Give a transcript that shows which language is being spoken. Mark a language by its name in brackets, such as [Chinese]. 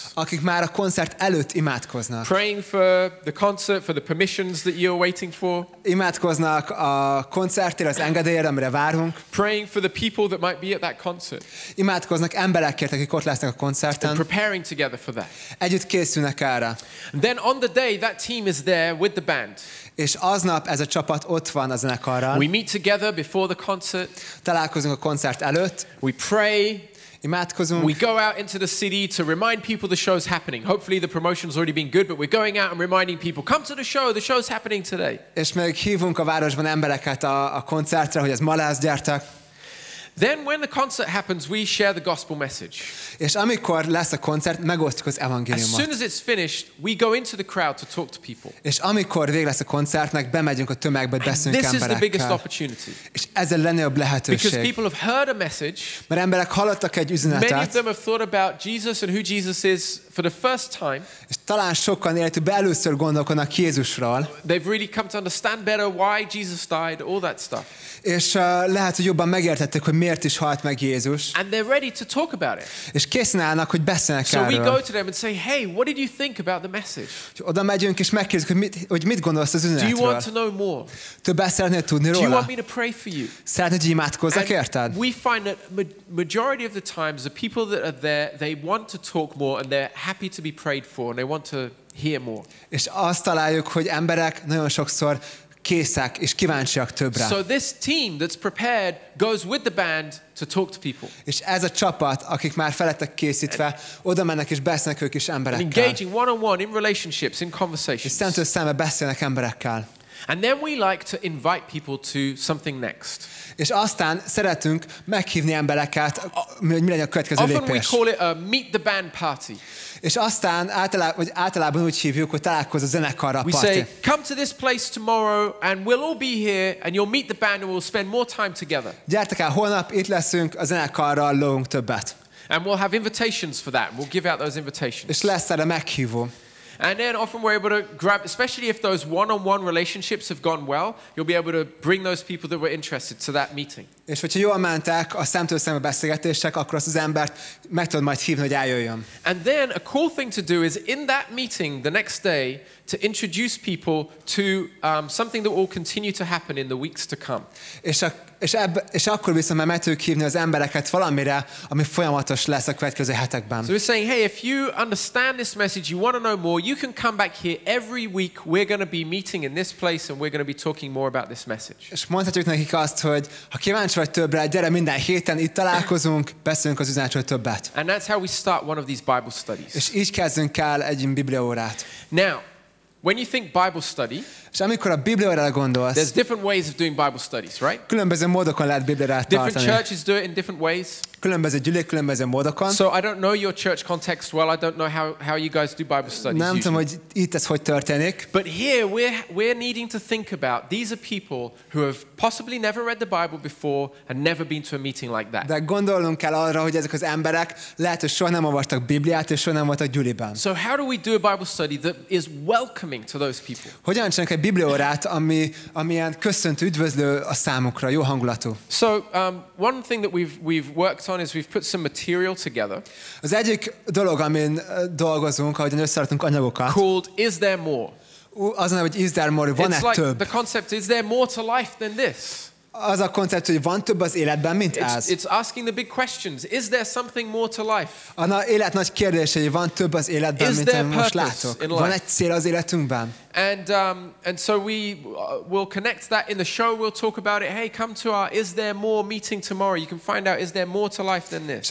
[Hungarian] Akik már a koncert előtt imádkoznak. [English] Praying for the concert, for the permissions that you're waiting for. [Hungarian] Imádkoznak a koncertért, az engedélyre, amire várunk. [English] Praying for the people that might be at that concert. [Hungarian] Imádkoznak emberekért, akik ott lesznek a koncerten. [English] And preparing together for that. [Hungarian] Együtt készülnek erre. [English] And then on the day that team is there with the band. [Hungarian] És aznap ez a csapat ott van a zenekarral. [English] We meet together before the concert. [Hungarian] Találkozunk a koncert előtt. [English] We pray. [Hungarian] Imádkozunk. [English] We go out into the city to remind people the show's happening. Hopefully the promotion's already been good, but we're going out and reminding people, come to the show's happening today. [Hungarian] És még hívunk a városban embereket a koncertre, hogy ez ma lesz, gyertek. [English] Then when the concert happens, we share the gospel message. [Hungarian] És amikor lesz a koncert, megosztjuk az evangéliumot. [English] As soon as it's finished, we go into the crowd to talk to people. [Hungarian] És amikor vég lesz a koncertnek, bemegyünk a tömegbe, beszélünk emberekkel. [English] This is the biggest opportunity. [Hungarian] És ez a legnagyobb lehetőség. [English] Because people have heard a message. [Hungarian] Mert emberek hallottak egy üzenetet. [English] Many of them have thought about Jesus and who Jesus is for the first time. [Hungarian] És talán sokan életükben először gondolkodnak Jézusról. [English] They've really come to understand better why Jesus died, all that stuff. [Hungarian] És lehet, hogy jobban megértették, hogy miért is halt meg Jézus. [English] And they're ready to talk about it. [Hungarian] És készen állnak, hogy beszélnek erről. [English] So we go to them and say, hey, what did you think about the message? [Hungarian] Oda megyünk és megkérdezzük, hogy mit gondolsz az üzenetről. [English] Do you want to know more? [Hungarian] Többet szeretnél tudni róla? [English] Do you want me to pray for you? [Hungarian] Szeretnéd, hogy imádkozzak érted? [English] We find that majority of the times the people that are there, they want to talk more and they're happy to be prayed for and they want to hear more. [Hungarian] És azt találjuk, hogy emberek nagyon sokszor készek és kíváncsiak többre. [English] So this team that's prepared goes with the band to talk to people. [Hungarian] És ez a csapat, akik már felettek készítve, oda mennek és beszélnek ők is emberekkel. [English] Engaging one-on-one in relationships, in conversations. [Hungarian] És szemtől szembe beszélnek emberekkel. [English] And then we like to invite people to something next. [Hungarian] És aztán szeretünk meghívni embereket, hogy mi legyen a következő lépés. [English] Often we call it a meet the band party. [Hungarian] És aztán általában úgy hívjuk, hogy találkozó zenekarra a party. [English] We say, come to this place tomorrow and we'll all be here and you'll meet the band and we'll spend more time together. [Hungarian] Gyertek el, holnap itt leszünk, a zenekarral lógunk többet. [English] And we'll have invitations for that. We'll give out those invitations. [Hungarian] És lesz erre meghívó. [English] And then often we're able to grab, especially if those one-on-one relationships have gone well, you'll be able to bring those people that were interested to that meeting. [Hungarian] És hogyha jól mentek a szemtől szembe beszélgetések, akkor azt az embert meg tudod majd hívni, hogy eljöjjön. [English] And then a cool thing to do is in that meeting the next day to introduce people to something that will continue to happen in the weeks to come. [Hungarian] És akkor viszont már meg tudjuk hívni az embereket valamire, ami folyamatos lesz a következő hetekben. [English] So we're saying, hey, if you understand this message, you want to know more, you can come back here every week. We're going to be meeting in this place and we're going to be talking more about this message. [Hungarian] És mondhatjuk nekik azt, hogy ha kíváncsi vagy többre, gyere minden héten, itt találkozunk, beszélünk az üzenetről többet. [English] And that's how we start one of these Bible studies. [Hungarian] És így kezdünk el egy bibliaórát. [English] Now, when you think Bible study, [Hungarian] és amikor a bibliaórára gondolsz, [English] there's different ways of doing Bible studies, right? [Hungarian] Különböző módokon lehet bibliaórát tartani. [English] Different churches do it in different ways. [Hungarian] Különböző gyülék különböző módokon. [English] So I don't know your church context well. I don't know how you guys do Bible studies. [Hungarian] Nem tudom, hogy itt ez hogy történik. [English] But here we're needing to think about these are people who have possibly never read the Bible before and never been to a meeting like that. [Hungarian] De gondolnunk kell arra, hogy ezek az emberek lehet, hogy soha nem olvastak Bibliát és soha nem voltak gyüliben. [English] So how do we do a Bible study that is welcoming welcoming to those people. [Hungarian] Hogyan csinálunk egy bibliaórát, ami ilyen köszöntő, üdvözlő a számukra, jó hangulatú? [English] So one thing that we've worked on is we've put some material together. [Hungarian] Az egyik dolog, amin dolgozunk, ahogyan összeraktunk anyagokat, [English] Called Is There More? [Hungarian] az a, hogy [English] is there more, [Hungarian] van-e [English] It's like [Hungarian] több? [English] the concept, is there more to life than this? [Hungarian] Az a koncept, hogy van több az életben, mint ez. [English] It's asking the big questions. Is there something more to life? [Hungarian] A élet nagy kérdése, hogy van több az életben, mint amit most látok. Van egy cél az életünkben? [English] And so we will connect that in the show. We'll talk about it. Hey, come to our Is There More meeting tomorrow. You can find out, is there more to life than this?